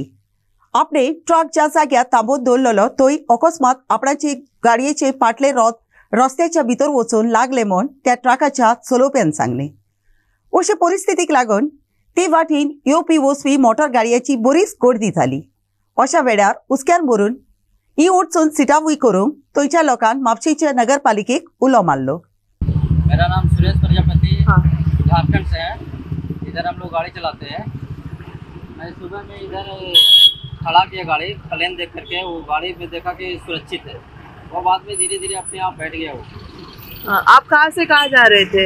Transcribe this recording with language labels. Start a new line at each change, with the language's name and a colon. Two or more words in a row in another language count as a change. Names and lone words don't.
Konkani: आपणे ट्रक ज्या जाग्यार थांबोवन दवरलेलो थंय अकस्मात आपणाचे गाडयेचे फाटले रथ रस्त्याच्या भितर वचून लागले म्हूण त्या ट्रकाच्या चलोवप्यान सांगलें. अशे परिस्थितीक लागून ते वाटेन येवपी वचपी मोटर गाडयांची बरीच गर्दी जाली. अशा वेळार हुस्क्यान भरून ही अडचण सिटावूय करूंक थंयच्या लोकांन म्हापशेच्या नगरपालिकेक उलो मारलो.
Hindi: मेरा नाम सुरेश प्रजापति, झारखंड से है. इधर हम लोग गाड़ी चलाते हैं. मैं सुबह में इधर खड़ा किया गाड़ी, प्लेन देख करके वो गाड़ी में देखा कि सुरक्षित है. वो बाद में धीरे धीरे अपने आप बैठ गया वो. आप कहाँ से कहाँ जा रहे थे?